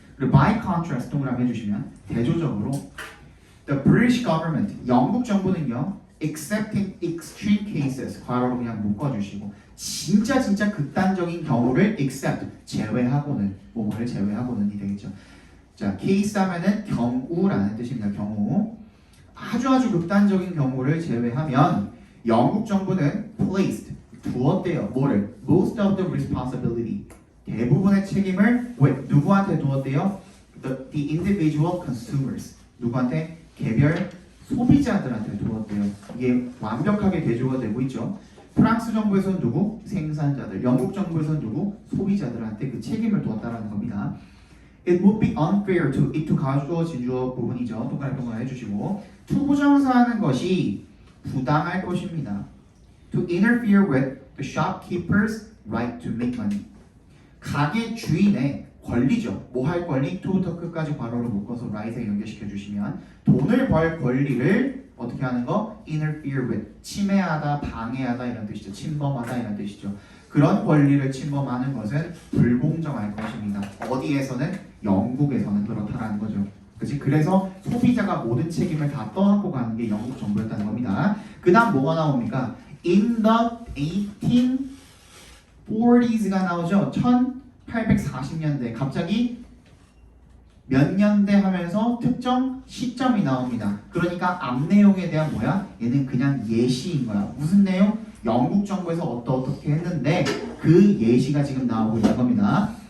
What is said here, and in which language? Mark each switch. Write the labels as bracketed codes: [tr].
[ko] 그리고 [en] by contrast [ko] 동그라미 해주시면 대조적으로 [en] the British government, [ko] 영국 정부는요, [en] excepting extreme cases, [ko] 괄호로 그냥 묶어주시고 진짜 극단적인 경우를 except, 제외하고는, 뭐를 제외하고는이 되겠죠. 자, case 하면은 경우라는 뜻입니다. 경우. 아주 극단적인 경우를 제외하면 영국 정부는 placed, 두었대요. 뭐를? [en] most of the responsibility, [ko] 대부분의 책임을 [en] with, [ko] 누구한테 두었대요? [en] The individual consumers, [ko] 누구한테? 개별 소비자들한테 두었대요. 이게 완벽하게 대조가 되고 있죠. 프랑스 정부에서는 누구? 생산자들. 영국 정부에서는 누구? 소비자들한테 그 책임을 두었다라는 겁니다. [en] It would be unfair to it [ko] 가주어진 주어 부분이죠. 동그랗게 해주시고 투부정사하는 것이 부당할 것입니다. [en] To interfere with the shopkeeper's right to make money. [ko] 가게 주인의 권리죠. 뭐 할 권리? to부터 끝까지 괄호로 묶어서 right에 연결시켜 주시면 돈을 벌 권리를 어떻게 하는 거? [en] interfere with. [ko] 침해하다, 방해하다 이런 뜻이죠. 침범하다 이런 뜻이죠. 그런 권리를 침범하는 것은 불공정할 것입니다. 어디에서는? 영국에서는 그렇다라는 거죠. 그치? 그래서 소비자가 모든 책임을 다 떠안고 가는 게 영국 정부였다는 겁니다. 그 다음 뭐가 나옵니까? [en] In the 1840s가 나오죠. [ko] 1840년대. 갑자기 몇 년대 하면서 특정 시점이 나옵니다. 그러니까 앞 내용에 대한 뭐야? 얘는 그냥 예시인 거야. 무슨 내용? 영국 정부에서 어떻게 했는데 그 예시가 지금 나오고 있는 겁니다.